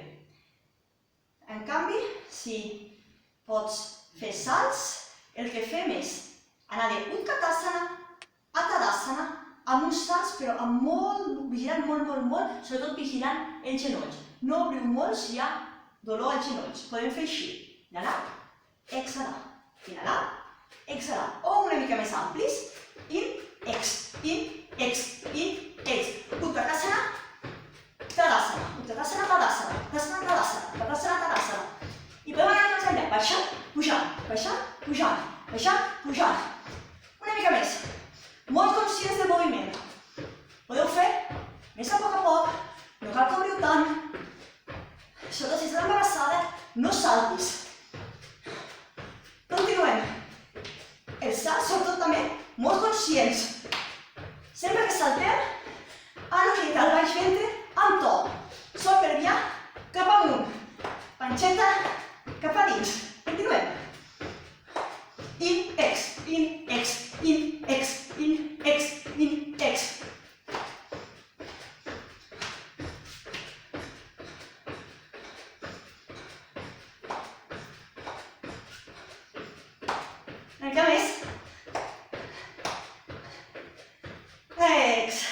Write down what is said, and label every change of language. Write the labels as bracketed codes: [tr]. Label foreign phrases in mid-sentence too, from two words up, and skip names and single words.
[ca] En canvi, si pots fer salts, el que fem és anar de Utkatasana a Tadasana amb uns salts, però amb vigilant molt, sobretot vigilant els genolls. No obriu molt si hi ha dolor als genolls. Podem fer així. Inhalar, exhalar. Inhalar, exhalar. O una mica més amplis. In, ex. Utkatasana, Tadasana. Utkatasana, Tadasana. Tadasana, Tadasana. Tadasana, Tadasana. I podem anar més enllà. Baixant, pujant, baixant, pujant, baixant, pujant. Una mica més. Molt conscients del moviment. Podeu fer més a poc, no cal que obriu tant. Sobretot si estàs embarassada, no saltis. Continuem. Els salts, sobretot també, molt conscients. Sempre que saltem, han d'utilitzar el baix ventre amb to. Sol pelvià cap amunt. Panxeta cap a dins. Continuem. In, ex, in, ex, in, ex, in, ex, in, ex. Una mica més. Ex.